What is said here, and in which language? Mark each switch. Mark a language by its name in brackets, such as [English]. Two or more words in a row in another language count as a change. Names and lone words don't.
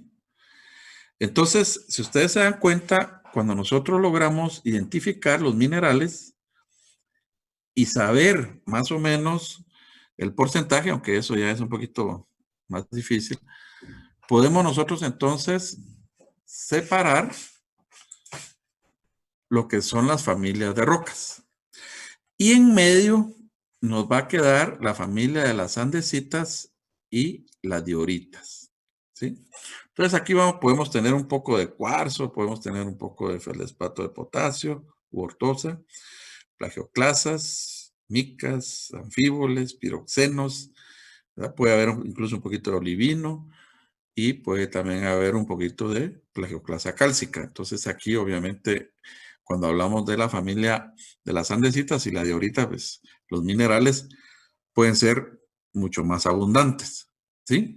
[Spanish] Entonces, si ustedes se dan cuenta, cuando nosotros logramos identificar los minerales y saber más o menos el porcentaje, aunque eso ya es un poquito más difícil, podemos nosotros entonces separar lo que son las familias de rocas. Y en medio nos va a quedar la familia de las andesitas y las dioritas, ¿sí? Entonces aquí podemos tener un poco de cuarzo, podemos tener un poco de feldespato de potasio u ortosa, plagioclasas, micas, anfíboles, piroxenos, ¿verdad? Puede haber incluso un poquito de olivino y puede también haber un poquito de plagioclasa cálcica. Entonces aquí obviamente cuando hablamos de la familia de las andesitas y la diorita, pues los minerales pueden ser mucho más abundantes, ¿sí?